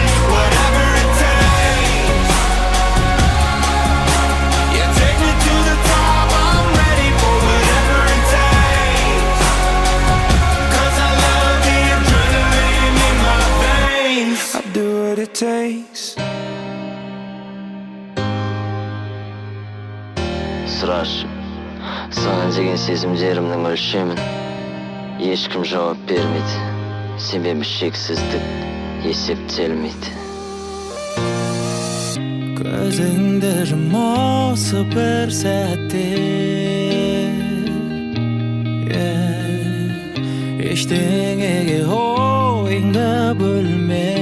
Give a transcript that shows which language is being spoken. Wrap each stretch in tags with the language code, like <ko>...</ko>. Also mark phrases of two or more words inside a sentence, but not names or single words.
<en>Whatever it takes. Yeah, take me to the top. I'm ready for whatever it takes. 'Cause I love the adrenaline in my veins. I'll do what it takes.</en> <kk>Сұрашы, саған деген сезімдерімнің өлшемін ешкім жауап бермейді, себебі шексіздік есептелмейді. Көзіңді жұм осы бір сәтте, ештеңеге ойыңды бөлме.</kk>